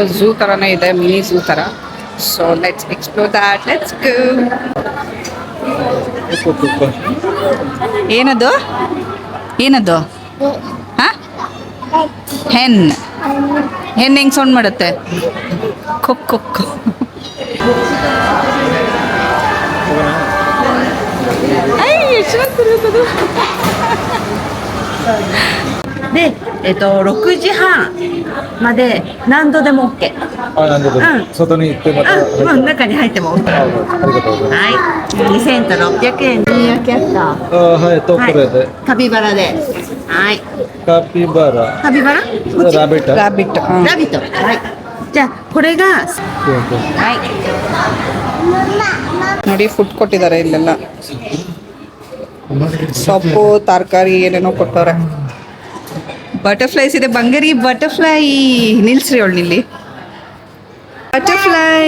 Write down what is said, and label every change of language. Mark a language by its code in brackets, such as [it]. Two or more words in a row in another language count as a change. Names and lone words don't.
[kn] ಝೂ ಥರನೇ ಇದೆ, [en] mini zoo [kn] ಥರ. [en] so let's explore that. let's go. [kn] ಏನದು ಏನದು? ಹಾಂ, ಹೆನ್. ಹೆಂಗೆ ಸೌಂಡ್ ಮಾಡುತ್ತೆ? ಕೊಕ್ ಕೊಕ್. [ja] で、6時半まで何度でも OK。何度でも、外に行ってまた中に入っても OK。ありがとうございます。はい、2セント600円。ニーアキャッター。はい、とこれで。カピバラで。はい。カピバラ。カピバラ？ラビット。ラビット。ラビット。はい。じゃあこれがはい。 [kn] ನೋಡಿ ಫುಡ್ ಕೊಟ್ಟಿದ್ದಾರೆ ಇಲ್ಲೆಲ್ಲ. ಸೊಪ್ಪು, ತರಕಾರಿ ಏನೇನೋ ಕೊಟ್ಟವ್ರೆ. ಬಟರ್ಫ್ಲೈಸ್ ಇದೆ. ಬಂಗಾರಿ ಬಟರ್ಫ್ಲೈ. ನಿಲ್ಸ್ರಿ ಅವಳು ನಿಲ್ಲಿ. ಬಟರ್ಫ್ಲೈ.